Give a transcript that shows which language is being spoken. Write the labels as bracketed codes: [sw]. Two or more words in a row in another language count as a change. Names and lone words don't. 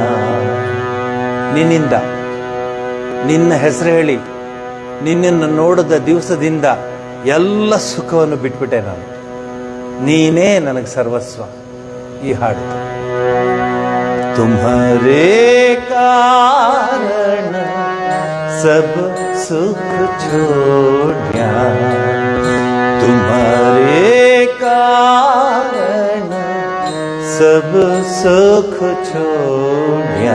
[kn] ನಿನ್ನಿಂದ, ನಿನ್ನ ಹೆಸರು ಹೇಳಿ ನಿನ್ನನ್ನು ನೋಡಿದ ದಿವಸದಿಂದ ಎಲ್ಲ ಸುಖವನ್ನು ಬಿಟ್ಬಿಟ್ಟೆ ನಾನು. ನೀನೇ ನನಗೆ ಸರ್ವಸ್ವ. ಈ ಹಾಡು [hi] तुम्हारे कारण सब सुख छोड्या, तुम्हारे कारण सब सुख छोड्या.